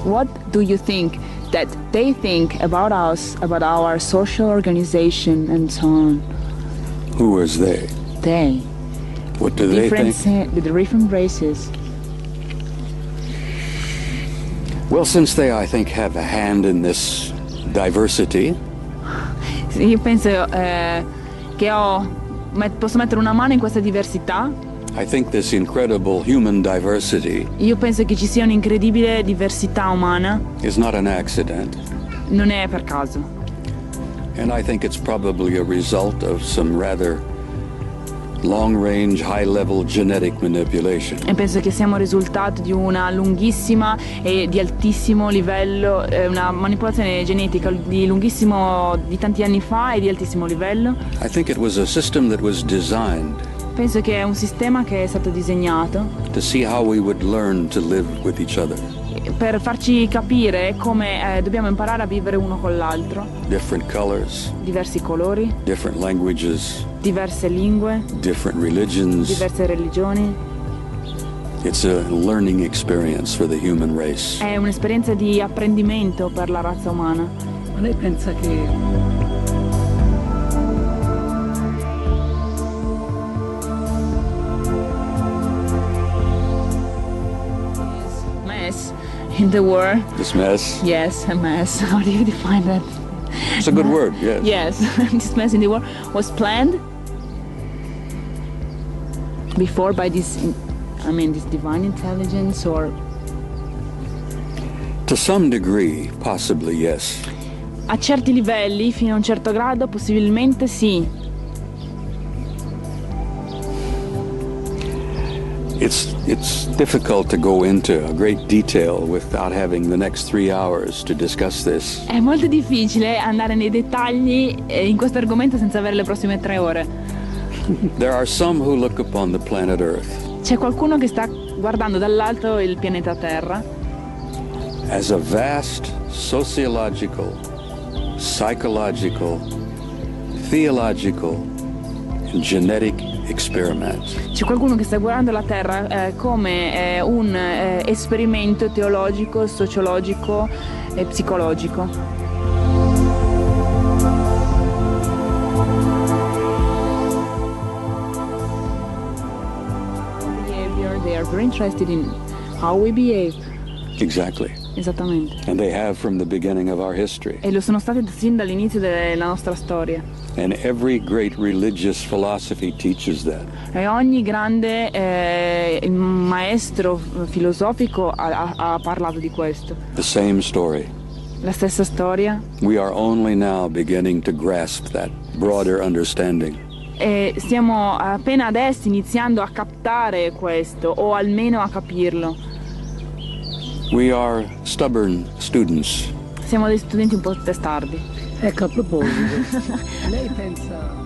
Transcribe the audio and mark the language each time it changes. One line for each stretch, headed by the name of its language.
English: What do you think that they think about us, about our social organization and so on? Who is they? They. What do they think? The different races. Well, since they, I think, have a hand in this diversity,
Italian: Io penso che posso mettere una mano in questa diversità.
English: I think this incredible human diversity
Italian: Io penso che ci sia un'incredibile diversità umana,
English: is not an accident.
Italian: non è per caso.
English: And I think it's probably a result of some rather long-range, high-level genetic manipulation.
Italian: E penso che siamo il risultato di una lunghissima e di altissimo livello, una manipolazione genetica di tanti anni fa e di altissimo livello.
English: I think it was a system that was designed
Italian: Penso che è un sistema che è stato disegnato
English: to see how we would learn to live with each other.
Italian: per farci capire come dobbiamo imparare a vivere uno con l'altro.
English: Different colors,
Italian: Diversi colori,
English: different languages,
Italian: diverse lingue,
English: different religions.
Italian: diverse religioni.
English: It's a learning experience for the human race.
Italian: È un'esperienza di apprendimento per la razza umana. Ma lei pensa che
English: Mess in the war. This mess, Yes, a mess. How do you define that? it's a good word, yes. Yes, this mess in the war was planned before by this divine intelligence, or To some degree, possibly yes.
Italian: a certi livelli, fino a un certo grado, possibilmente sì.
English: It's difficult to go into a great detail without having the next 3 hours to discuss this.
Italian: È molto difficile andare nei dettagli in questo argomento senza avere le prossime 3 ore.
English: There are some who look upon the planet Earth
Italian: C'è qualcuno che sta guardando dall'alto il pianeta Terra
English: as a vast sociological, psychological, theological, and genetic experiment.
Italian: C'è qualcuno che sta guardando la Terra come un esperimento teologico, sociologico e psicologico.
English: Behavior, they are very interested in how we behave. Exactly.
Italian: Esattamente.
English: And they have from the beginning of our history.
Italian: E lo sono stati sin dall'inizio della nostra storia.
English: And every great religious philosophy teaches that.
Italian: E ogni grande maestro filosofico ha parlato di questo.
English: The same story.
Italian: La stessa storia.
English: We are only now beginning to grasp that broader understanding.
Italian: E stiamo appena adesso iniziando a captare questo, o almeno a capirlo.
English: We are stubborn students.
Italian: Siamo dei studenti un po' testardi. ecco, a proposito, lei pensa